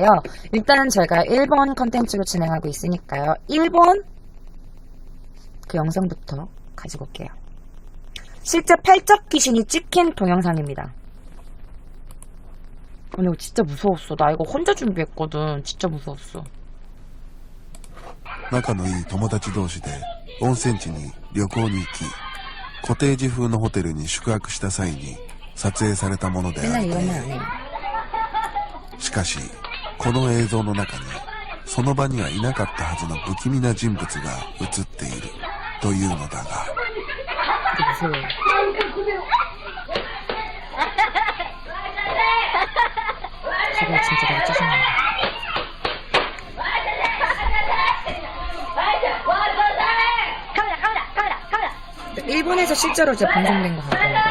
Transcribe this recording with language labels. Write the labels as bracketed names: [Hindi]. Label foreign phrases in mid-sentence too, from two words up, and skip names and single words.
[Korean] 일단은 저희가 일본 컨텐츠로 진행하고 있으니까요. 일본 그 영상부터 가지고 올게요. 실제 팔척귀신이 찍힌 동영상입니다. 아니 이거 진짜 무서웠어. 나 이거 혼자 준비했거든. 진짜 무서웠어. [Japanese] 仲のいい友達同士で温泉地に旅行に行き、コテージ風のホテルに宿泊した際に撮影されたものであるという。しかし、この映像の中にその場にはいなかったはずの不気味な人物が映っているというのだが。 [Korean] 저거 진짜 내가 짜증나. 일본에서 실제로 이제 방송된 거 같고.